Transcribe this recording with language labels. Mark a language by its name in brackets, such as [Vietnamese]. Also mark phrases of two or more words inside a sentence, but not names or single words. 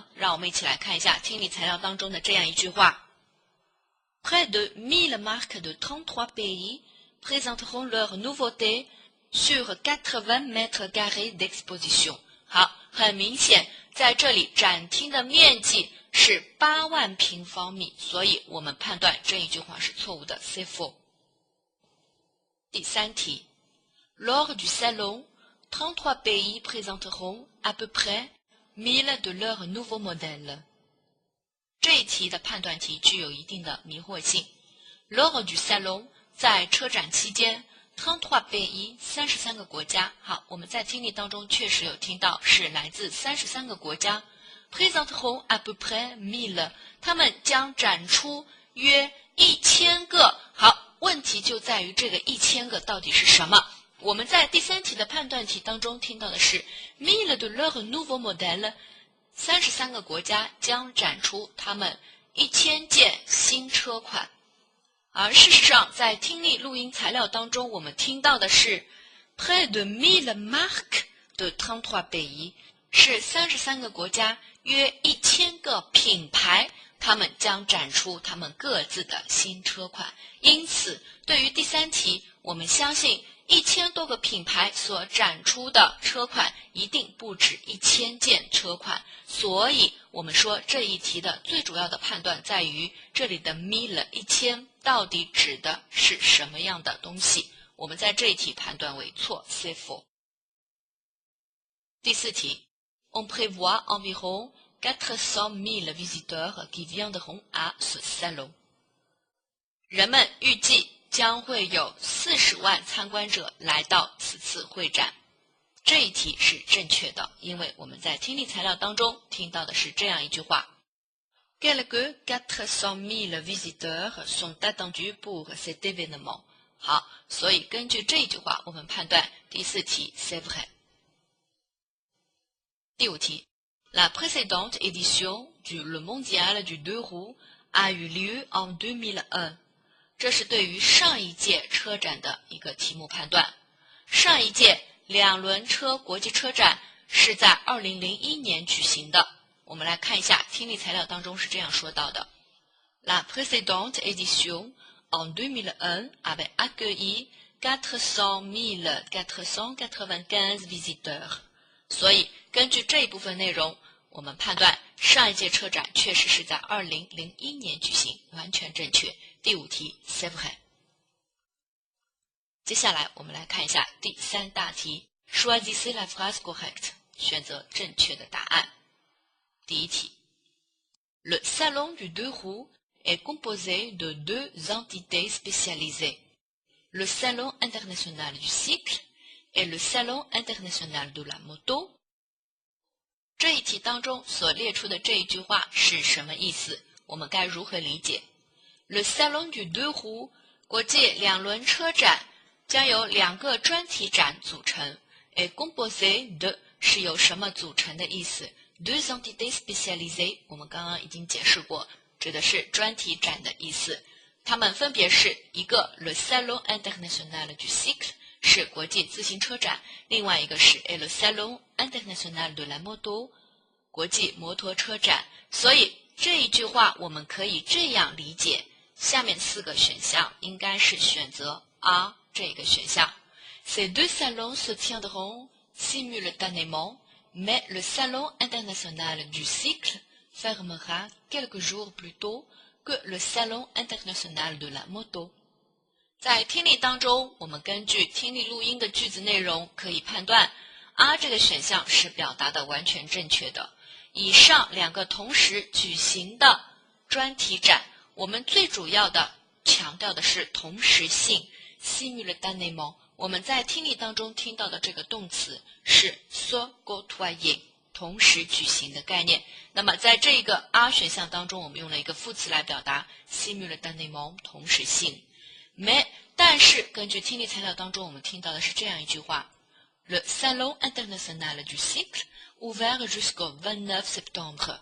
[Chinese] 让我们一起来看一下听力材料当中的这样一句话。 [French] Près de 1000 marques de 33 pays présenteront leurs nouveautés sur 80 mètres carrés d'exposition。 [Chinese] 好，很明显，在这里展厅的面积是8万平方米，所以我们判断这一句话是错误的 [French] c'est faux。第三题 Lors du salon, 33 pays présenteront à peu près 1000 de leurs nouveaux modèles。 [Chinese] 这一题的判断题具有一定的迷惑性。 [French] Lors du salon [Chinese] 在车展期间 33 pays 33个国家。好，我们在听力当中确实有听到是来自33个国家。 [French] Présenteront à peu près 1000， [Chinese] 他们将展出约1000个。好，问题就在于这个1000个到底是什么？我们在第三题的判断题当中听到的是 [French] 1000 de leurs nouveaux modèles。 [Chinese] 33 个国家将展出他们1000件新车款，而事实上在听力录音材料当中我们听到的是 [French] près de 1000 marques de 33 pays， [Chinese] 是33个国家约1000个品牌，他们将展出他们各自的新车款。因此对于第三题，我们相信1000多个品牌所展出的车款一定不止1000件车款，所以我们说这一题的最主要的判断在于这里的 1000 1000到底指的是什么样的东西，我们在这一题判断为错 [French] c'est faux。第四题 On prévoit environ 400 000 visiteurs qui viendront à ce salon。 [Chinese] 人们预计将会有40万参观者来到此次会展。这一题是正确的，因为我们在听力材料当中听到的是这样一句话 [French] Quelques 400 000 visiteurs sont attendus pour cet événement。 [Chinese] 好，所以根据这一句话我们判断第四题 [French] c'est vrai。第五题 La précédente édition du Le Mondial du deux roues a eu lieu en 2001。 [Chinese] 这是对于上一届车展的一个题目判断。上一届两轮车国际车展是在2001年举行的。我们来看一下听力材料当中是这样说到的 [French] La précédente édition en 2001 avait accueilli 400 495 visiteurs。 [Chinese] 所以根据这一部分内容，我们判断上一届车展确实是在2001年举行，完全正确。第五题 [French] c'est vrai。 [Chinese] 接下来我们来看一下第三大题 [French] Choisissez la phrase correcte， [Chinese] 选择正确的答案。第一题 [French] Le salon du deux roues est composé de deux entités spécialisées, le salon international du cycle et le salon international de la moto。 [Chinese] 这一题当中所列出的这一句话是什么意思？我们该如何理解？ [French] Le salon du deux roues [Chinese] 国际两轮车展将由两个专题展组成 ， [French] est composé de [Chinese] 是由什么组成的意思 ？ [French] deux entités spécialisées [Chinese] 我们刚刚已经解释过，指的是专题展的意思。它们分别是一个 [French] Le salon international du cycle [Chinese] 是国际自行车展，另外一个是 [French] Le salon international de la moto [Chinese] 国际摩托车展。所以这一句话我们可以这样理解。下面四个选项应该是选择 A 这个选项。 [French] Ces deux salons se tiendront simultanément, mais le salon international du cycle fermera quelques jours plus tôt que le salon international de la moto。 [Chinese] 在听力当中，我们根据听力录音的句子内容可以判断 A 这个选项是表达的完全正确的。以上两个同时举行的专题展，我们最主要的强调的是同时性 simultanément。我们在听力当中听到的这个动词是 [French] se côtoyer， [Chinese] 同时举行的概念。那么在这个 A 选项当中，我们用了一个副词来表达 simultanément 同时性。但是根据听力材料当中，我们听到的是这样一句话 ： [French] Le salon international du cycle ouvert jusqu'au 29 septembre。